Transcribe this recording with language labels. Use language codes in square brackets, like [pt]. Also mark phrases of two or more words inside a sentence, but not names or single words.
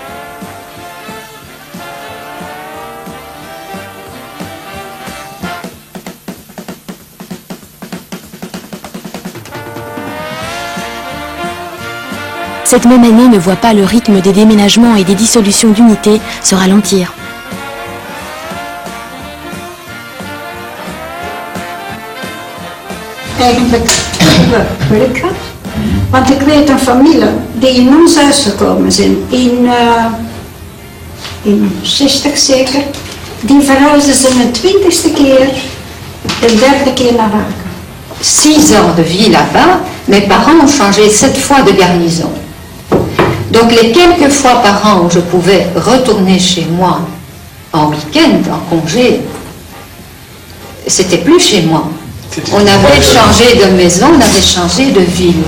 [fr] Cette même année ne voit pas le rythme des déménagements et des dissolutions d'unités se ralentir. [nl] Eigenlijk geluk gehad. Want ik weet een familie die in ons huis gekomen zijn, in 60 zeker, die verhuisden ze een 20e keer, de 3e keer naar Wagen. [fr] 6 ans de vie là-bas, mes parents ont changé 7 fois de garnison. Donc les quelques fois par an où je pouvais retourner chez moi en week-end, en congé, c'était plus chez moi. On avait changé de maison, on avait changé de ville.